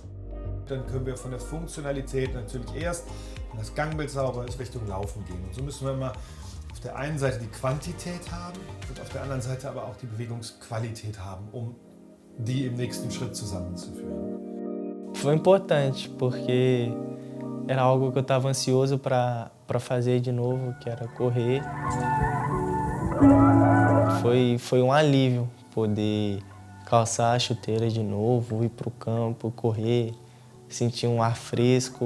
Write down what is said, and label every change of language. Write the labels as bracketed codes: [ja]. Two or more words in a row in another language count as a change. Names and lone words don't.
[de] Dann können wir von der Funktionalität natürlich erst, wenn das Gangbild sauber ist, Richtung Laufen gehen. Und so müssen wir immer auf der einen Seite die Quantität haben und auf der anderen Seite aber auch die Bewegungsqualität haben, um die im nächsten Schritt zusammenzuführen. [pt] Foi importante, porque era algo que eu estava ansioso para fazer de novo, que era correr. Foi um alívio poder calçar a chuteira de novo, ir para o campo, correr, sentir um ar fresco.